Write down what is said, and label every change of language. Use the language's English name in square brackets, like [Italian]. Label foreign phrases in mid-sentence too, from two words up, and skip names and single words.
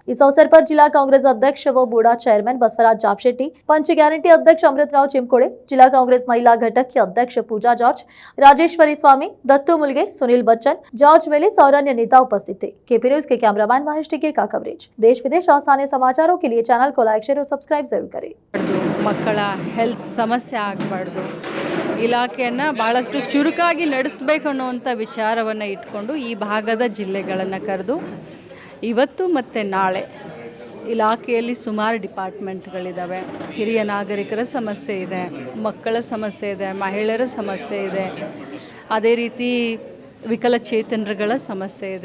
[Hindi] इस अवसर पर जिला कांग्रेस अध्यक्ष व बूढ़ा चेयरमैन बसवराज जापशेट्टी, पंच गारंटी अध्यक्ष अमृतराव चिमकोड़े, जिला कांग्रेस महिला घटक की अध्यक्ष पूजा जॉर्ज, राजेश्वरी स्वामी, दत्तू मुलगे, सुनील बच्चन, जॉर्ज वेलिस और अन्य नेता उपस्थित थे। केपी न्यूज के कैमरामैन महेश टिके का कवरेज। देश विदेश और स्थानीय समाचारों के लिए चैनल को [English] like, share [Hindi] और सब्सक्राइब जरूर करें। [Kannada] ಮಕ್ಕಳ ಹೆಲ್ತ್ ಸಮಸ್ಯೆ ಆಗಬಾರ್ದು, ಇಲಾಖೆಯನ್ನು ಭಾಳಷ್ಟು ಚುರುಕಾಗಿ ನಡೆಸಬೇಕು ಅನ್ನುವಂಥ ವಿಚಾರವನ್ನು ಇಟ್ಕೊಂಡು ಈ ಭಾಗದ ಜಿಲ್ಲೆಗಳನ್ನು ಕರೆದು ಇವತ್ತು ಮತ್ತು ನಾಳೆ ಇಲಾಖೆಯಲ್ಲಿ ಸುಮಾರು ಡಿಪಾರ್ಟ್ಮೆಂಟ್ಗಳಿದ್ದಾವೆ. ಹಿರಿಯ ನಾಗರಿಕರ ಸಮಸ್ಯೆ ಇದೆ, ಮಕ್ಕಳ ಸಮಸ್ಯೆ ಇದೆ, ಮಹಿಳೆಯರ ಸಮಸ್ಯೆ ಇದೆ, ಅದೇ ರೀತಿ ವಿಕಲಚೇತನರುಗಳ ಸಮಸ್ಯೆ ಇದೆ.